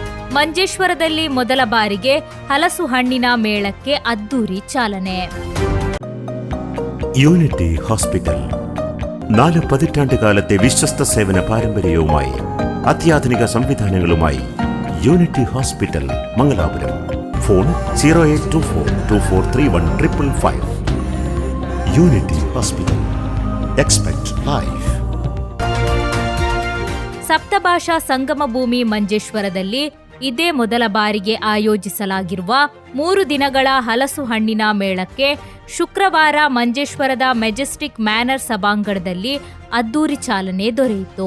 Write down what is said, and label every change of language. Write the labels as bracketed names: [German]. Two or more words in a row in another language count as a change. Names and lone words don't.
[Kannada] ಮಂಜೇಶ್ವರದಲ್ಲಿ ಮೊದಲ ಬಾರಿಗೆ ಹಲಸು ಹಣ್ಣಿನ ಮೇಳಕ್ಕೆ ಅದ್ದೂರಿ ಚಾಲನೆ. [Malayalam] യൂണിറ്റി ഹോസ്പിറ്റൽ 4 പതിറ്റാണ്ടുകാലത്തെ വിശ്വസ്ത സേവന പാരമ്പര്യവുമായി അത്യാധുനിക സംവിധാനങ്ങളുമായി യൂണിറ്റി ഹോസ്പിറ്റൽ മംഗലാപുരം. ഫോൺ 0824243155. [English] Unity Hospital. Expect Life. [Kannada] ಸಪ್ತಭಾಷಾ ಸಂಗಮ ಭೂಮಿ ಮಂಜೇಶ್ವರದಲ್ಲಿ ಇದೇ ಮೊದಲ ಬಾರಿಗೆ ಆಯೋಜಿಸಲಾಗಿರುವ 3 ದಿನಗಳ ಹಲಸು ಹಣ್ಣಿನ ಮೇಳಕ್ಕೆ ಶುಕ್ರವಾರ ಮಂಜೇಶ್ವರದ ಮೆಜೆಸ್ಟಿಕ್ ಮ್ಯಾನರ್ ಸಭಾಂಗಣದಲ್ಲಿ ಅದ್ದೂರಿ ಚಾಲನೆ ದೊರೆಯಿತು.